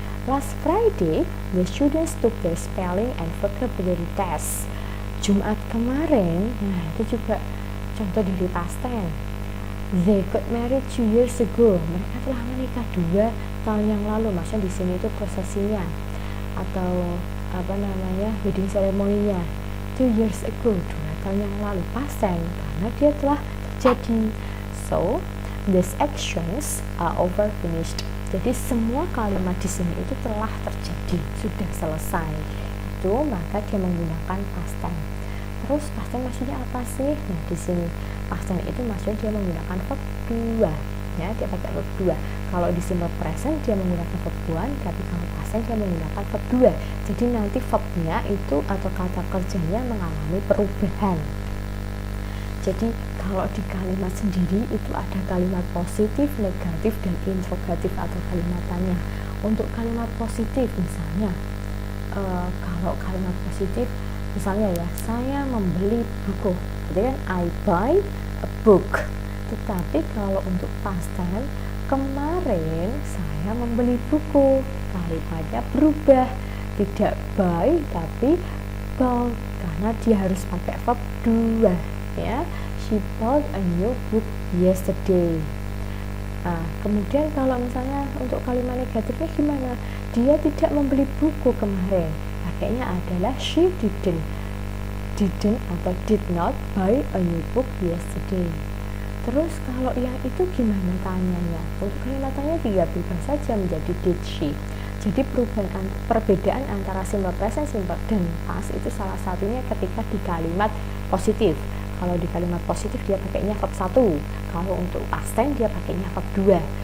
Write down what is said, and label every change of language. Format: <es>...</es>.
<en>Last Friday, the students took their spelling and vocabulary test.</en> <id>Jumat kemarin, nah itu juga contoh dari past tense.</id> <en>They got married 2 years ago.</en> <id>Mereka telah menikah 2 tahun yang lalu. Maksudnya di sini itu prosesinya atau wedding ceremony-nya</id> <en>2 years ago,</en> <id>2 tahun yang lalu. Past tense karena dia telah terjadi.</id> <en>So, these actions are over finished.</en> <id>Jadi semua kalimat di sini itu telah terjadi, sudah selesai. Itu maka dia menggunakan past tense. Terus past tense maksudnya apa sih? Nah, di sini past tense itu maksudnya dia menggunakan verb 2. Ya, dia pakai verb 2. Kalau di simple present dia menggunakan verb 1, tapi kalau past tense dia menggunakan verb 2. Jadi nanti verbnya itu atau kata kerjanya mengalami perubahan. Jadi kalau di kalimat sendiri itu ada kalimat positif, negatif, dan interrogatif atau kalimat tanya. Untuk kalimat positif misalnya, kalau kalimat positif misalnya ya, saya membeli buku, jadi kan</id> <en>I buy a book.</en> <id>Tetapi kalau untuk past tense, kemarin saya membeli buku, kalimatnya berubah, tidak buy tapi bought, karena dia harus pakai verb 2 ya.</id> <en>She bought a new book yesterday.</en> <id>Nah, kemudian kalau misalnya untuk kalimat negatifnya gimana? Dia tidak membeli buku kemarin. Pakainya adalah</id> <en>she didn't atau did not buy a new book yesterday.</en> <id>Terus kalau yang itu gimana tanyanya? Untuk kalimat tanya dia berubah saja menjadi did she. Jadi perbedaan antara simple present, simple dan past itu salah satunya ketika di kalimat positif. Kalau di kalimat positif dia pakainya verb 1. Kalau untuk past tense dia pakainya verb 2.</id>